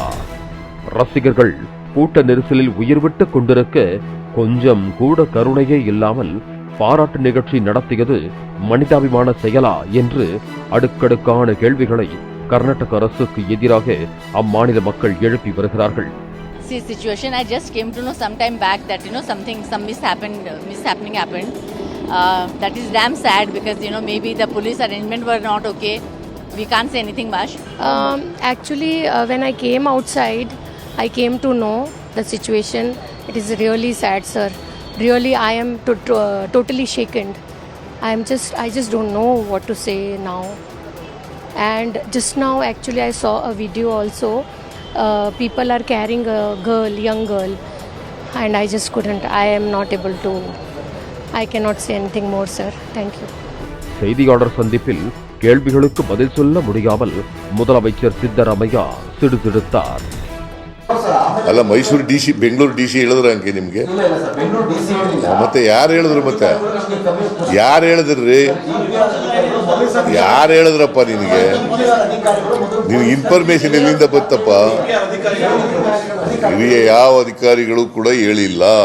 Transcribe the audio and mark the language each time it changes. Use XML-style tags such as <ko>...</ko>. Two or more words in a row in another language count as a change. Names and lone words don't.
<ta>ரசிகர்கள் கூட்ட நெரிசலில் உயிர் விட்டு கொண்டிருக்க கொஞ்சம் கூட கருணையே இல்லாமல் பாராட்டு நிகழ்ச்சி நடத்தியது மனிதாபிமான செயலா என்று அடுக்கடுக்கான கேள்விகளை கர்நாடக அரசுக்கு எதிராக அம்மாநில மக்கள் எழுப்பி வருகிறார்கள்.</ta> <en>See situation, I just came to know some time back that some mishappening happened. That is damn sad because maybe the police arrangement were not okay. We can't say anything much. Actually, when I came outside, I came to know the situation. It is really sad, sir. really I am totally shaken. I just don't know what to say now. And just now actually I saw a video also. People are carrying a young girl, and I just couldn't. I am not able to. I cannot say anything more, sir. Thank you.</en> <ta>செய்தியாளர் சந்திப்பில் கேள்விகளுக்கு பதில் சொல்ல முடியாமல் முதலமைச்சர் சித்தராமையா சிடுசிடுத்தார்.</ta> <kn>ಅಲ್ಲ, ಮೈಸೂರು DC, ಬೆಂಗಳೂರು DC ಹೇಳಿದ್ರ ಅಂಕೆ ನಿಮ್ಗೆ? ಮತ್ತೆ ಯಾರು ಹೇಳಿದ್ರು? ಮತ್ತೆ ಯಾರು ಹೇಳಿದ್ರಿ? ಯಾರು ಹೇಳಿದ್ರಪ್ಪ ನಿನಗೆ? ನೀವು ಇನ್ಫಾರ್ಮೇಶನ್ ಎಲ್ಲಿಂದ ಬತ್ತಪ್ಪ? ಹಿರಿಯ ಯಾವ ಅಧಿಕಾರಿಗಳು ಕೂಡ ಹೇಳಿಲ್ಲ.</kn>